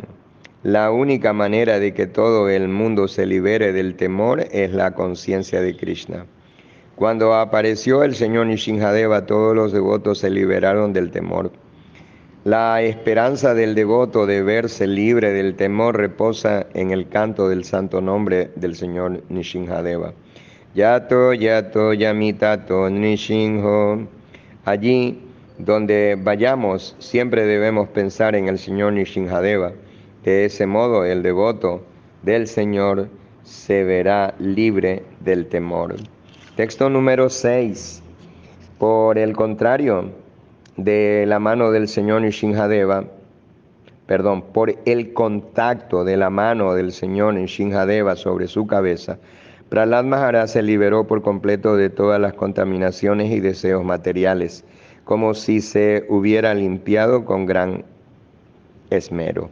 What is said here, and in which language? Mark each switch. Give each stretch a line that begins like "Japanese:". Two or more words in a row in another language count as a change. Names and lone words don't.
Spanish: La única manera de que todo el mundo se libere del temor es la conciencia de Krishna. Cuando apareció el señor Nishingadeva, todos los devotos se liberaron del temor. La esperanza del devoto de verse libre del temor reposa en el canto del santo nombre del señor Nishingadeva.
Sanskrit: यतो, यतो, यामि ततो, नृसिंहः.
Spanish: Allí donde vayamos, siempre debemos pensar en el señor Nishingadeva. De ese modo, el devoto del Señor se verá libre del temor. Texto número 6. Por el contrario, de la mano del señor Nishingadeva, por el contacto de la mano del señor Nishingadeva sobre su cabeza, Prahlad Maharaj se liberó por completo de todas las contaminaciones y deseos materiales, como si se hubiera limpiado con gran esmero.